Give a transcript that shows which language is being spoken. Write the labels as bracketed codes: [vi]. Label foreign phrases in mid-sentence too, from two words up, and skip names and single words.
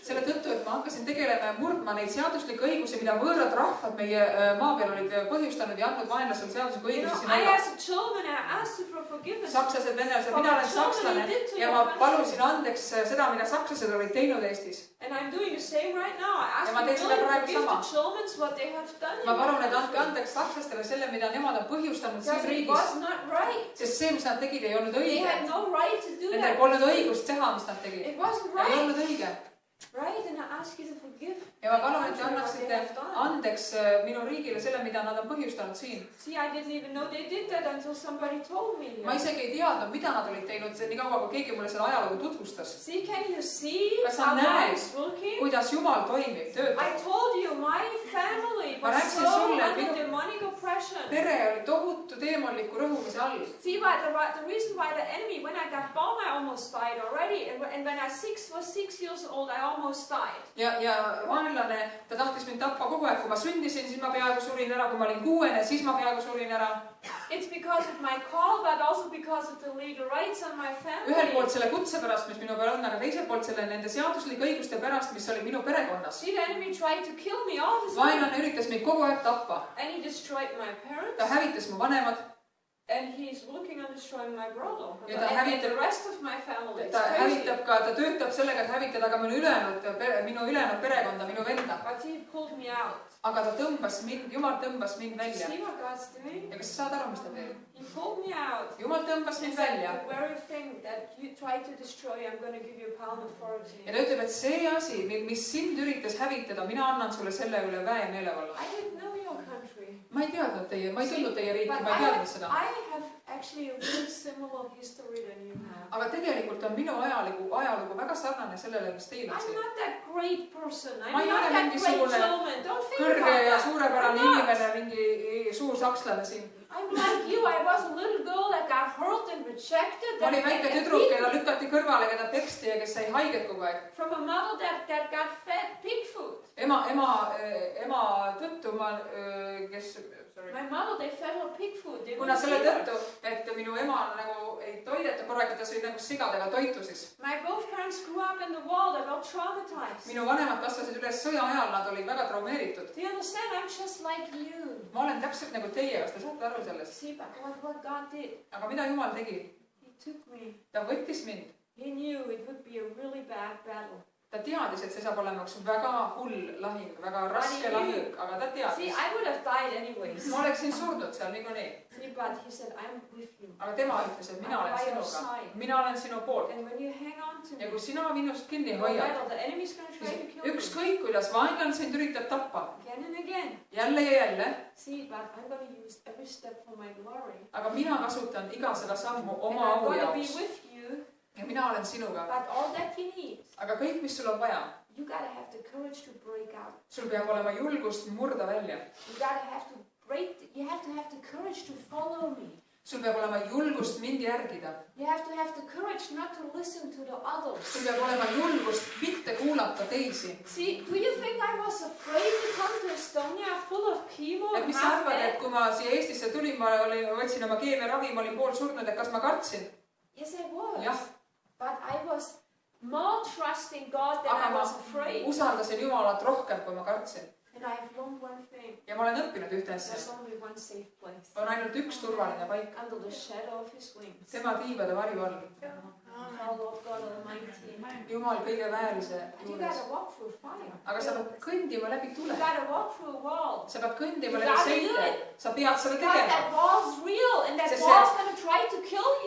[et] Selle tõttu, et ma hakkasin tegelema murdma neid seaduslikke õigusi, mida võõrad rahvad meie maa peal olid põhjustanud ja andnud vaenlasel seaduslikke õigusi sinna. [en] I as a German, I asked for forgiveness. [et] Sakslased, venelased, mina olen sakslane ja ma palusin andeks seda, mida sakslased olid teinud Eestis. [en] And I'm doing the same right now. I ask for forgive the Germans what they have done. [et] Ma palun, et andke andeks sakslastele selle, mida nemad on põhjustanud siin riigis. Sest see, mis nad tegid, ei olnud õige. Nendel polnud õigust teha, mis nad tegid. Ei olnud õige. [en] Right, and I ask you to forgive. [et] Ja ma palun, et te annaksite andeks minu riigile selle, mida nad on põhjustanud siin. [en] See, I didn't even know they did that until somebody told me. [et] Ma isegi ei teadnud, mida nad olid teinud, nii kaua, kui keegi mulle selle ajalugu tutvustas. [en] See, can you see [et] kas sa näed, kuidas Jumal toimib, töötab? [en] I told you, my family was so under demonic oppression. [et] Pere oli tohutu teemonliku rõhumise all. [en] See, the reason why the enemy, when I got born, I almost died already. And when I was 6 years old, I almost died. [et] Ja vaenlane, ta tahtis mind tappa kogu aeg, kui ma sündisin, siis ma peaaegu surin ära, kui ma olin 6, siis ma peaaegu surin ära. [en] It's because of my call, but also because of the legal rights on my family. [et] Ühelt poolt selle kutse pärast, mis minu peal on, aga teiselt poolt selle nende seaduslike õiguste pärast, mis oli minu perekonnas. [en] See, the enemy tried to kill me all the time. [et] Vaenlane üritas mind kogu aeg tappa. [en] And he destroyed my parents. [et] Ta hävitas mu vanemad. [en] And he's working on destroying my brother. [et] Ja ta hävitab [en] the rest of my family. [et] Ta hävitab ka, ta töötab sellega, et hävitada ka minu ülejäänud perekonda, minu venda. [en] But he pulled me out. [et] Aga ta tõmbas mind, Jumal tõmbas mind välja. [en] See what God's doing? [et] Ja kas sa saad aru, mis ta teeb? [en] He pulled me out. [et] Jumal tõmbas mind välja. [en] The very thing that you tried to destroy, I'm going to give you power and authority. [et] Ja ta ütleb, et see asi, mis sind üritas hävitada, mina annan sulle selle üle väe ja meelevalla. [en] I didn't know your country. [et] Ma ei teadnud teie, ma ei tundnud teie riiki, ma ei teadnud seda. [en] I have actually a really similar history than you have. [et] Aga tegelikult on minu ajalugu väga sarnane sellele, mis teil on siin. [en] I'm not that great person. [et] Ma ei ole mingisugune kõrge ja suurepärane inimene, mingi suur sakslane siin. [en] I'm like you. I was a little girl that got hurt and rejected. [et] Ma olin väike tüdruk, keda lükati kõrvale, keda peksti ja kes sai haiget kogu aeg. [en] From a mother that got fed pig food. [et] Ema tõttu kes... [en] My mother, they fed her pig food. [et] Kuna selle tõttu, et minu ema nagu ei toideta korraga, ta sõid nagu sigadega toitu siis. [en] My both parents grew up in the war, they got traumatized. [et] Minu vanemad kasvasid üles sõja ajal, nad olid väga traumeeritud. [en] Do you understand? I'm just like you. [et] Ma olen täpselt nagu teie, kas te saate aru sellest? [en] See, but what God did. [et] Aga mida Jumal tegi? [en] He took me. [et] Ta võttis mind. [en] He knew it would be a really bad battle. [et] Ta teadis, et see saab olema üks väga hull lahing, väga raske lahing, aga ta teadis. [en] See, I would have died anyways. [et] Ma oleksin surnud seal niikuinii. [en] See, but he said, I'm with you. [et] Aga tema ütles, et mina olen sinuga. Mina olen sinu poolt. [en] And when you hang on to me, [et] ja kui sina minust kinni hoiad, [en] the enemy's going to try to kill you. [et] Ükskõik, kuidas vaenlane sind üritab tappa. [en] Again and again. [et] Jälle ja jälle. [en] See, but I'm going to use every step for my glory. [et] Aga mina kasutan iga seda sammu oma au jaoks. Ja mina olen sinuga. [en] But all that you need, [et] aga kõik, mis sul on vaja, [en] you gotta have the courage to break out. [et] Sul peab olema julgust murda välja. [en] You gotta have to break. You have to have the courage to follow me. [et] Sul peab olema julgust mind järgida. [en] You have to have the courage not to listen to the others. [et] Sul peab olema julgust mitte kuulata teisi. [en] See, do you think I was afraid to come to Estonia full of chemo? [et] Et mis sa arvad, et kui ma siia Eestisse tulin, ma võtsin oma keemiaravi, ma olin pool surnud, et kas ma kartsin? [en] Yes, I was. [et] Jah. [en] But I was more trusting God than I was afraid. [et] Usaldasin Jumalat rohkem, kui ma kartsin. [en] And I have learned one thing. [et] Ja ma olen õppinud ühte asja. [en] There's only one safe place. [et] On ainult üks turvaline paik. [en] Under the shadow of his wings. [et] Tema tiibade varju all. [en] Our Lord God Almighty. [et] Jumal kõige väelise [en] You gotta walk through fire. [et] Aga sa pead kõndima läbi tule. [en] You gotta walk through a wall. [et] Sa pead kõndima läbi seinte. Sa pead seda tegema. [en] Because that wall's real and that wall's gonna try to kill you.